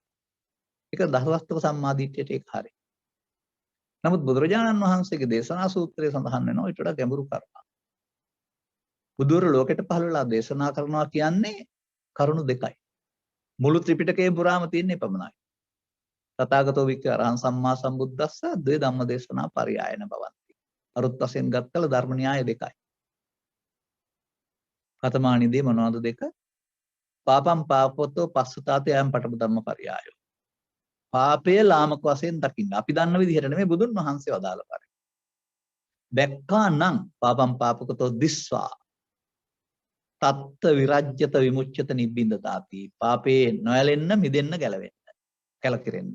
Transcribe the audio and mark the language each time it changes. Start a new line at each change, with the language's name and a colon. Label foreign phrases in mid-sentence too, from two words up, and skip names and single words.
Sinhala: ඒක දසවස්තුක සම්මාදිට්ඨියට ඒක හරි. නමුත් බුදුරජාණන් වහන්සේගේ දේශනා සූත්‍රයේ සඳහන් වෙනවා ඊට වඩා ගැඹුරු කරුණක්. බුදුර ලෝකෙට පහළ වෙලා දේශනා කරනවා කියන්නේ කරුණු දෙකයි. මුළු ත්‍රිපිටකයේ පුරාම තියෙන එපමණයි.
Pali: තථාගතෝ වික්ඛ අරහං සම්මා සම්බුද්දස්ස ද්වේ ධම්ම දේශනා පරියායන බවන්ති.
Sinhala: අරුත් වශයෙන් ගත්තල ධර්ම න්‍යාය දෙකයි. කතමානිදී මොනවද දෙක?
Pali: පාපම් පාපොතෝ පස්සතාතේ අයම් පඨම ධම්ම පරියායෝ.
Sinhala: පාපය ලාමක වශයෙන් දකින්න. අපි දන්න විදිහට නෙමෙයි බුදුන් වහන්සේ වදාළ පරිදි. දැක්කා නම්
Pali: පාපම් පාපකතෝ දිස්වා තත්ත විරජ්‍යත විමුච්ඡත නිබ්බින්දතාති.
Sinhala: පාපේ නොයැලෙන්න මිදෙන්න ගැලවෙන්න. කැලකිරෙන්න.